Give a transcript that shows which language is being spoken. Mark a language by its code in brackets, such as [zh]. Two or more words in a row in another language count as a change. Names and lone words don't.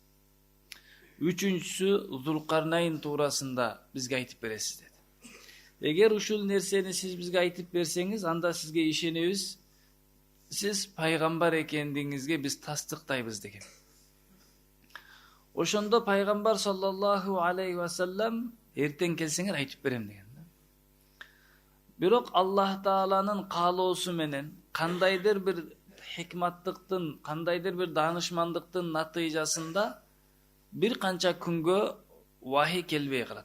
[ky] Үчүнчүсү Зулкарнайн туурасында бизге айтып бересиз деди. Эгер ушул нерсени сиз бизге айтып берсеңиз, анда сизге ишенебиз. Сиз пайгамбар экендигиңизге биз тастыктайбыз деген. Ошондо пайгамбар [ar] صلى الله عليه وسلم [ky] эртең келсеңер айтып берем деген. Бирок Аллах Тааланын каалоосу менен кандайдыр бир хикматтыктын, кандайдыр бир даанышмандыктын натыйжасында бир канча күнгө вахий келбей калат.